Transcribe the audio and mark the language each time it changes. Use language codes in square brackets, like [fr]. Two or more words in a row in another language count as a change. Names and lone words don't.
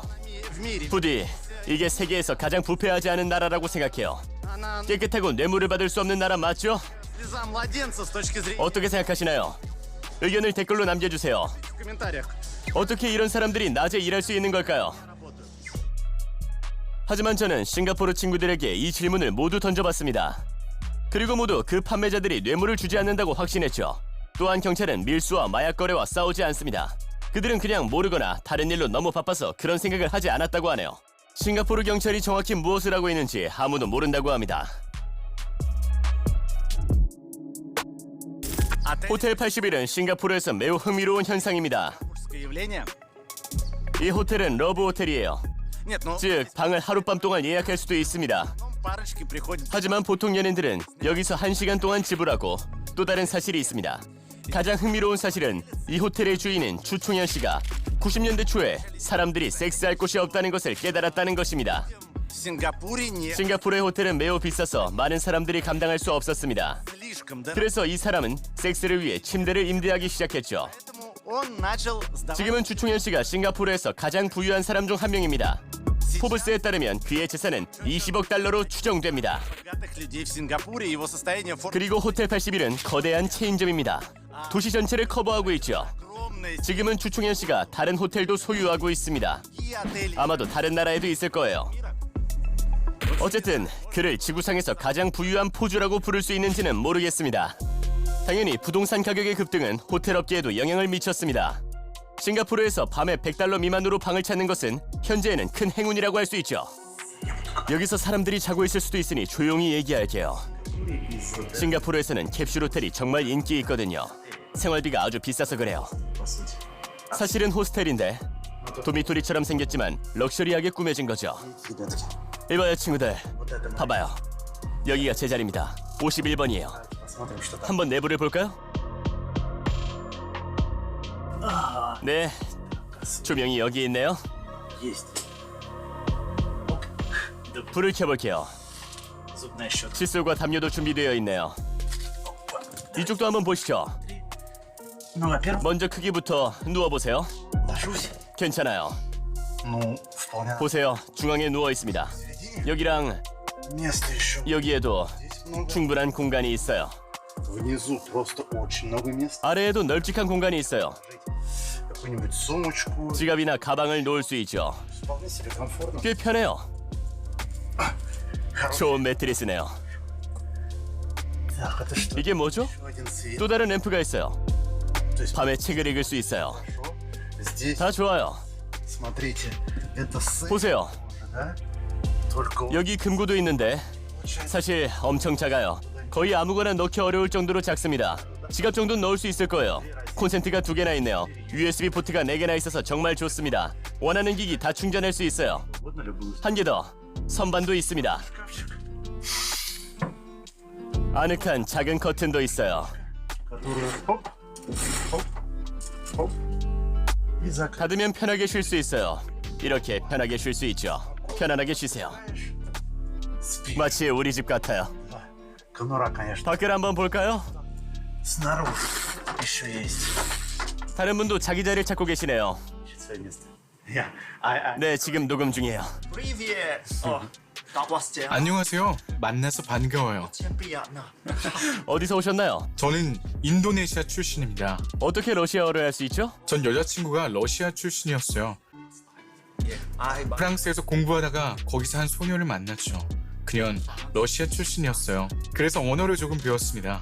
[ru] в mире. [ko] 부디 이게 세계에서 가장 부패하지 않은 나라라고 생각해요. [ru] Она [ko] 깨끗하고 뇌물을 받을 수 없는 나라 맞죠? [ru] слеза младенца с точки зрения [ko] 어떻게 생각하시나요? 의견을 댓글로 남겨주세요. [ru] в комментариях. [ko] 어떻게 이런 사람들이 낮에 일할 수 있는 걸까요? 하지만 저는 싱가포르 친구들에게 이 질문을 모두 던져봤습니다. 그리고 모두 그 판매자들이 뇌물을 주지 않는다고 확신했죠. 또한 경찰은 밀수와 마약 거래와 싸우지 않습니다. 그들은 그냥 모르거나 다른 일로 너무 바빠서 그런 생각을 하지 않았다고 하네요. 싱가포르 경찰이 정확히 무엇을 하고 있는지 아무도 모른다고 합니다. [ru] Отель [ko] 호텔 81은 싱가포르에서 매우 흥미로운 현상입니다. [ru] мужское явление. [ko] 이 호텔은 러브 호텔이에요. [ru] Нет, ну [ko] 즉 방을 하룻밤 동안 예약할 수도 있습니다. [ru] парочки приходят. [ko] 하지만 보통 연인들은 여기서 1시간 동안 지불하고 또 다른 사실이 있습니다. 가장 흥미로운 사실은 이 호텔의 주인인 추총현 씨가 90년대 초에 사람들이 섹스할 곳이 없다는 것을 깨달았다는 것입니다. [ru] В Сингапуре не [ko] 싱가포르의 호텔은 매우 비싸서 많은 사람들이 감당할 수 없었습니다. [ru] слишком дорого. [ko] 그래서 이 사람은 섹스를 위해 침대를 임대하기 시작했죠. [ru] Поэтому он начал сдавать. [ko] 지금은 추총현 씨가 싱가포르에서 가장 부유한 사람 중 한 명입니다. 포브스에 따르면 그의 재산은 20억 달러로 추정됩니다. [ru] богатых людей в Сингапуре его состояние [ko] 그리고 호텔 81은 거대한 체인점입니다. 도시 전체를 커버하고 있죠. [ru] огромные. [ko] 지금은 추총현 씨가 다른 호텔도 소유하고 있습니다. [ru] И отели. [ko] 아마도 다른 나라에도 있을 거예요. 어쨌든 그를 지구상에서 가장 부유한 포주라고 부를 수 있는지는 모르겠습니다. 당연히 부동산 가격의 급등은 호텔 업계에도 영향을 미쳤습니다. 싱가포르에서 밤에 100달러 미만으로 방을 찾는 것은 현재에는 큰 행운이라고 할 수 있죠. 여기서 사람들이 자고 있을 수도 있으니 조용히 얘기할게요. 싱가포르에서는 캡슐 호텔이 정말 인기 있거든요. 생활비가 아주 비싸서 그래요. 사실은 호스텔인데 도미토리처럼 생겼지만 럭셔리하게 꾸며진 거죠. 이봐요 친구들, 봐봐요. 여기가 제 자리입니다. 51번이에요. [ru] Посмотрим, что там. [ko] 한번 내부를 볼까요? 네, 조명이 여기 있네요. [ru] Есть. [ko] 불을 켜볼게요. [ru] Зубная щетка. [ko] 칫솔과 담요도 준비되어 있네요. 이쪽도 한번 보시죠. [ru] Ну, во-первых, [ko] 먼저 크기부터 누워보세요. [ru] ложусь. [ko] 괜찮아요. [ru] Ну, вполне. [ko] 보세요, 중앙에 누워 있습니다. 여기랑 [ru] Места еще. [ko] 여기에도 [ru] Здесь много. [ko] 충분한 공간이 있어요. [ru] Внизу просто очень много места. [ko] 아래에도 널찍한 공간이 있어요. [ru] Какую-нибудь сумочку. [ko] 지갑이나 가방을 놓을 수 있죠. [ru] Вполне себе комфортно. [ko] 꽤 편해요. [ru] Хорошо. [ko] 좋은 매트리스네요. [ru] Так, это что? [ko] 이게 뭐죠? [ru] Еще один цвет. [ko] 또 다른 램프가 있어요. [ru] То есть, [ko] 밤에 책을 읽을 수 있어요. [ru] хорошо. Здесь, [ko] 다 좋아요. [ru] смотрите, это сын. [ko] 보세요. [ru] Да? [ko] 여기 금고도 있는데 사실 엄청 작아요. 거의 아무거나 넣기 어려울 정도로 작습니다. 지갑 정도는 넣을 수 있을 거예요. 콘센트가 2개나 있네요. USB 포트가 4개나 있어서 정말 좋습니다. 원하는 기기 다 충전할 수 있어요. 한 개 더. 선반도 있습니다. 아늑한 작은 커튼도 있어요. 닫으면 편하게 쉴 수 있어요. 이렇게 편하게 쉴 수 있죠. 편안하게 쉬세요. 마치 우리 집 같아요. [ru] Конура, конечно. [ko] 밖을 한번 볼까요? [ru] Снаружи еще есть. [ko] 다른 분도 자기 자리를 찾고 계시네요. [ru] Свое место. Я. [ko] 네, 지금 녹음 중이에요. [ru] Привет! О, как вас дела? [ko] 안녕하세요. 만나서 반가워요. [ru] Очень приятно. [ko] 어디서 오셨나요? 저는 인도네시아 출신입니다. 어떻게 러시아어를 할 수 있죠? 전 여자친구가 러시아 출신이었어요. 프랑스에서 공부하다가 거기서 한 소녀를 만났죠. 그녀는 러시아 출신이었어요. 그래서 언어를 조금 배웠습니다.